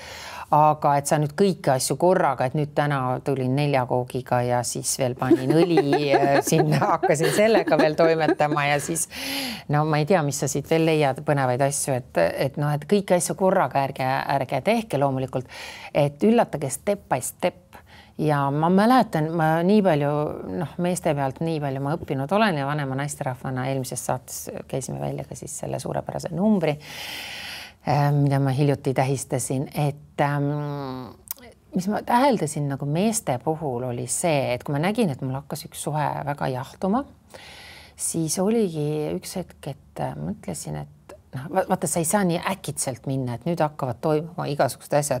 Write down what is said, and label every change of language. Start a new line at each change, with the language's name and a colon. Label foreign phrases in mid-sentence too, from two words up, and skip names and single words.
Estonian: Aga et sa nüüd kõiki asju korraga, et nüüd täna tulin 4 koogiga ja siis veel panin õli sinna, hakkasin sellega veel toimetama ja siis no ma ei tea, mis sa siit veel leiad põnevaid asju, et kõiki asju korraga ärge tehke loomulikult, et üllatage
English: step by step.
Estonian: Ja ma mäletan, ma nii palju, meeste pealt nii palju ma õppinud olen ja vanema naisterahvana eelmises saates käisime välja ka siis selle suurepärase numbri, mida ma hiljuti tähistasin, et mis ma täheldasin nagu meeste puhul oli see, et kui ma nägin, et mul hakkas üks suhe väga jahtuma, siis oligi üks hetk, et mõtlesin, et vaata, sa ei saa nii äkitselt minna, et nüüd hakkavad toimuma igasugused asjad.